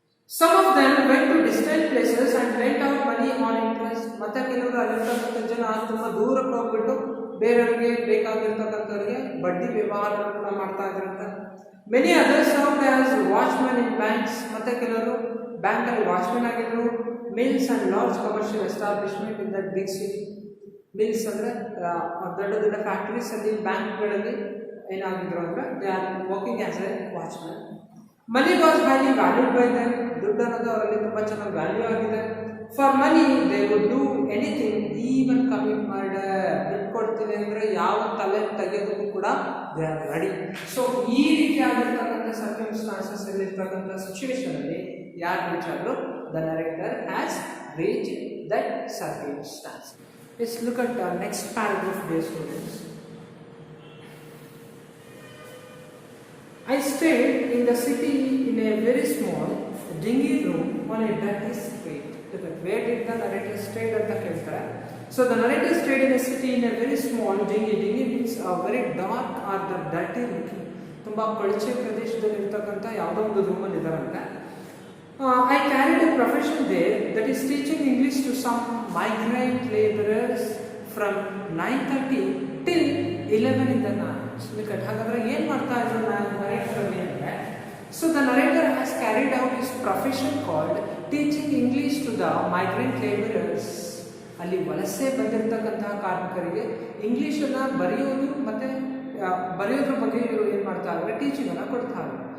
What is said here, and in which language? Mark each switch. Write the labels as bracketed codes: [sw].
[en] Some of them went to distant places and lent out money on interest. [kn] ಮತ್ತೆ ಕೆಲವರು ಅಲ್ಲಿರ್ತಕ್ಕಂಥ ಜನ ತುಂಬ ದೂರಕ್ಕೆ ಹೋಗ್ಬಿಟ್ಟು ಬೇರೆಯವರಿಗೆ ಬೇಕಾಗಿರ್ತಕ್ಕಂಥವ್ರಿಗೆ ಬಡ್ಡಿ ವ್ಯವಹಾರಗಳು ಕೂಡ ಮಾಡ್ತಾ ಇದ್ರಂತೆ. [en] Many others served as watchmen in banks. [kn] ಮತ್ತೆ ಕೆಲವರು ಬ್ಯಾಂಕಲ್ಲಿ ವಾಚ್ಮೆನ್ ಆಗಿದ್ರು. [en] Mills and large commercial establishment in that big city. [kn] Mills ಅಂದರೆ ದೊಡ್ಡ ದೊಡ್ಡ ಫ್ಯಾಕ್ಟ್ರೀಸ್ ಅಲ್ಲಿ ಬ್ಯಾಂಕ್ಗಳಲ್ಲಿ ಏನಾಗಿದ್ರು ಅಂದರೆ [en] They are working as a watchman. Money was value valued by them. [kn] ದುಡ್ಡು ಅನ್ನೋದು ಅವರಲ್ಲಿ ತುಂಬ ಚೆನ್ನಾಗಿ ವ್ಯಾಲ್ಯೂ ಆಗಿದೆ. [en] For money they would do anything, even commit murder. [kn] ದುಡ್ಡು ಕೊಡ್ತೀನಿ ಅಂದರೆ ಯಾವ ತಲೆ ತೆಗೆಯೋದಕ್ಕೂ ಕೂಡ [en] They are ready. [kn] ಸೊ ಈ ರೀತಿಯಾಗಿರ್ತಕ್ಕಂಥ ಸರ್ಕಮ್ಸ್ಟಾನ್ಸಸ್ ಅಲ್ಲಿರ್ತಕ್ಕಂಥ ಸಿಚುವೇಶನಲ್ಲಿ ಯಾರು ರೀಚ್ ಆದರೂ [en] The narrator has reach that circumstance. Let's look at the next paragraph, dear students. I stayed in the city in a very small, dingy room on a dirty street. Look at where did the narrator stay at the Keltara. So the narrator stayed in a city in a very small, dingy. Dingy means a very dark or the dirty looking. [kn] ತುಂಬ ಕೊಳಚೆ ಪ್ರದೇಶದಲ್ಲಿ ಇರ್ತಕ್ಕಂಥ ಯಾವುದೋ ಒಂದು ರೂಮಲ್ಲಿ ಇದ್ದಾರಂತೆ. [en] I carried a profession there, that is teaching English to some migrant laborers from 9:30 till 11 in the night. [kn] ಹಾಗಾದ್ರೆ ಏನು ಮಾಡ್ತಾ ಇದ್ರು narrator ಅಂದರೆ, [en] so the narrator has carried out his profession called teaching English to the migrant laborers. [kn] ಅಲ್ಲಿ ವಲಸೆ ಬಂದಿರತಕ್ಕಂತಹ ಕಾರ್ಮಿಕರಿಗೆ ಇಂಗ್ಲೀಷನ್ನು ಬರೆಯೋದು ಮತ್ತು ಬರೆಯೋದ್ರ ಬಗ್ಗೆ ಇವರು ಏನು ಮಾಡ್ತಾ ಇದ್ದಾರೆ, ಟೀಚಿಂಗನ್ನು ಕೊಡ್ತಾ ಇದ್ದಾರೆ.